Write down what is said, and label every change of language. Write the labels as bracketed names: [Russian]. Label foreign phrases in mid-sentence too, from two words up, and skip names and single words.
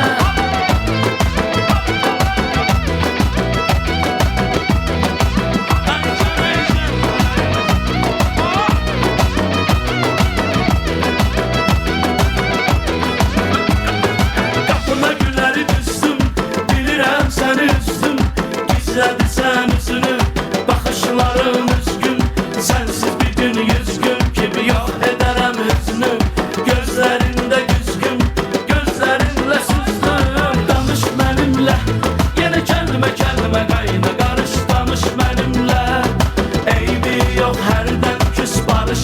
[Azerbaijani] Qapına güləri düzdüm bilirəm səni üzdüm gizlədirsən üzünü baxışların üzgün sensiz bir gün 100 gün kimi [Turkish] yok ederim hüznü gözlerinde güzgün gözlerinle süzdüm danış benimle yine kelime kelime kayna karış danış benimle eybi yok herden küs barış